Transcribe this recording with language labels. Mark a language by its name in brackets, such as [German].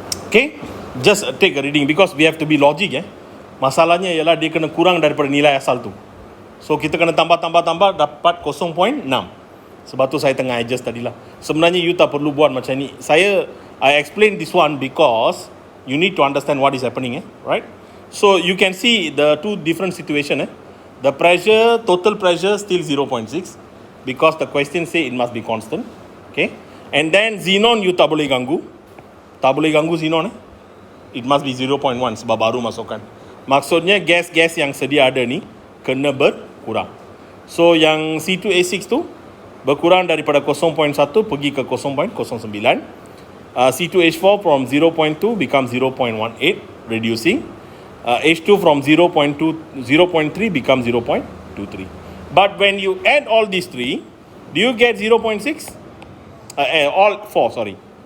[English] Okay, just take a reading because we have to be logic. [Malay] Masalahnya ialah dia kena kurang daripada nilai asal tu. So kita kena tambah dapat 0.6. Sebab tu saya tengah adjust tadi lah. Sebenarnya you tak perlu buat macam ni. [English] I explain this one because you need to understand what is happening, right? So you can see the two different situation. The pressure, total pressure still 0.6 because the question say it must be constant. Okay. And then [Malay] xenon you tak boleh ganggu. Tak boleh ganggu xenon. [English] It must be 0.1 [Malay] sebab baru masukkan. Maksudnya gas-gas yang sedia ada ni kena berkurang. So yang C2A6 tu berkurang daripada 0.1 pergi ke 0.09. [English] C2H4 from 0.2 becomes 0.18 reducing. H2 from 0.3 becomes 0.23. But when you add all these three, do you get 0.6? All four, sorry.